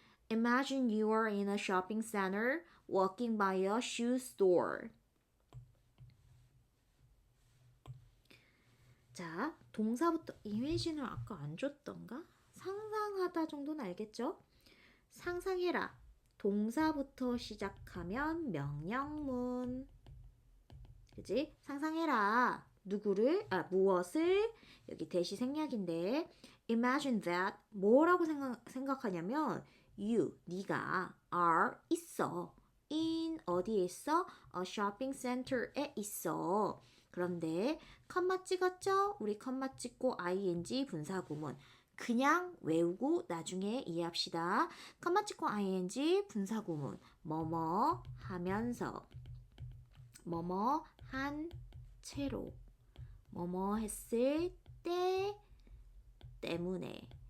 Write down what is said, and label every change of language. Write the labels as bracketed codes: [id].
[en] Imagine you are in a shopping center walking by a shoe store. [ko] 자, 동사부터 imagine을 아까 안 줬던가? 상상하다 정도는 알겠죠? 상상해라. 동사부터 시작하면 명령문. 그지? 상상해라. 무엇을? 여기 대시 생략인데 imagine that 뭐라고 생각하냐면 네가 are 있어. in 어디에 있어? a shopping center에 있어. 그런데 컴마 찍었죠? 우리 컴마 찍고 ing 분사구문. 그냥 외우고 나중에 이해합시다. 컴마 찍고 ing 분사구문. 뭐뭐 하면서 뭐뭐 한 채로 뭐뭐 했을 때 때문에.